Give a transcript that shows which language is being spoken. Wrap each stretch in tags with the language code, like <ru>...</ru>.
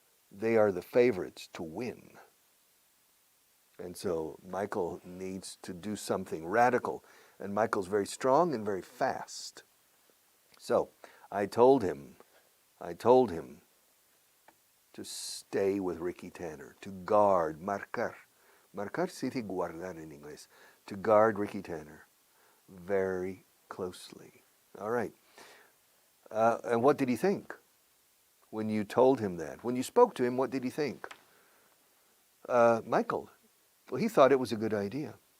<en>They are the favorites to win. And so Michael needs to do something radical. And Michael's very strong and very fast. So I told him to stay with Ricky Tanner, to guard, marcar.</en> <es>Marcar se dice guardar en inglés.</es> <en>To guard Ricky Tanner very closely. All right. And what did he think when you told him that? When you spoke to him, what did he think? Michael, well, he thought it was a good idea.</en>